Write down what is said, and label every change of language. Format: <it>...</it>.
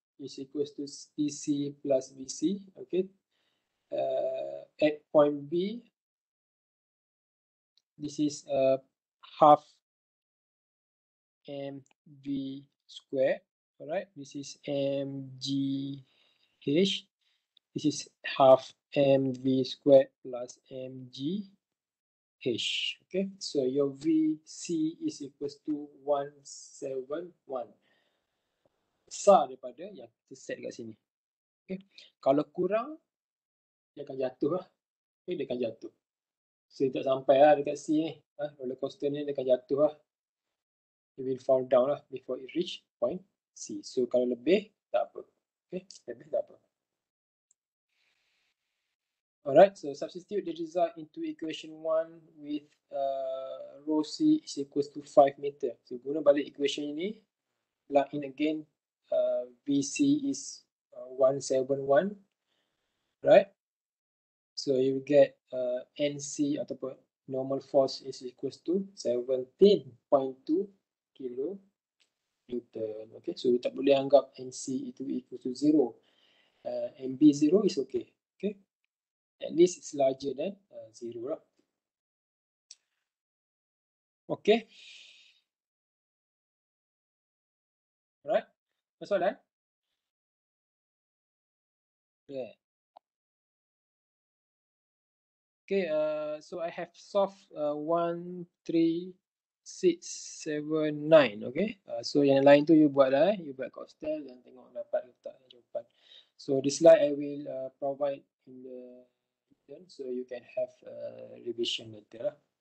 <en>is equals to DC plus VC. Okay. At point B, this is half mv squared. Alright, this is mgh. This is half mv squared plus mgh. Okay, so your VC is equals to 171.</en> <ms>Besar daripada yang kita set kat sini. Okay, kalau kurang, dia akan jatuh lah. Okay, dia akan jatuh. So, tak sampai lah dekat C ni. Roller coaster ni dia akan jatuh lah.</ms> <en>It will fall down lah before it reach point C. So,</en> <ms>kalau lebih, tak apa.</ms> <en>Okay,</en> <ms>lebih tak apa.</ms> <en>Alright, so substitute the result into equation 1 with rho C is equals to 5 meter. So,</en> <ms>guna balik</ms> <en>equation</en> <ms>ini,</ms> <en>plug in again, VC is 171, right? So, you get NC</en> <ms>ataupun</ms> <en>normal force is equals to 17.2 kilo Newton.</en> <ms>Okay, so tak boleh anggap NC itu</ms> <en>equal to 0. MB 0 is okay. Okay, at least it's larger than 0 lah. Okay. Alright.</en> <ms>Soalan?</ms> <en>Yeah. Okay, so I have solved 1, 3, 6, 7, 9.</en> <ms>Okay, so yang lain tu you buat lah. You buat kat hostel dan tengok dapat ke tak jawapan.</ms> <en>So this slide I will provide in the written, so you can have revision later lah.</en>